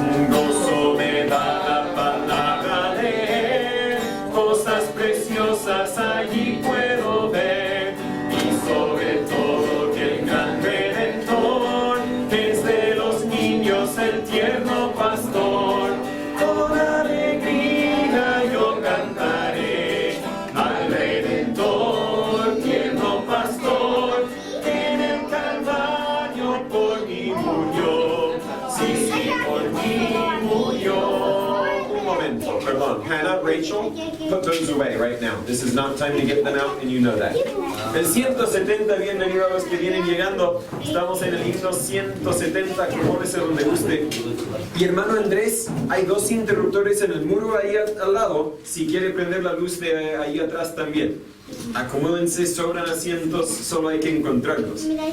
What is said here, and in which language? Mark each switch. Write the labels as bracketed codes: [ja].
[es] Gozo me da la palabra leer, cosas preciosas allí puedo ver, y sobre todo que el gran Redentor es de los niños el tierno pastor. Con alegría yo cantaré al Redentor, tierno pastor, que en el Calvario por mí murió. Sí, sí, por mí murió. Un momento, perdón. [en] Hannah, Rachel, put those away right now. This is not time to get them out, and you know that. [es] El 170, bienvenido a los que vienen llegando. Estamos en el himno 170, acomódese donde guste. Y hermano Andrés, hay dos interruptores en el muro ahí al lado, si quiere prender la luz de ahí atrás también. Acomódense, sobran asientos, solo hay que encontrarlos.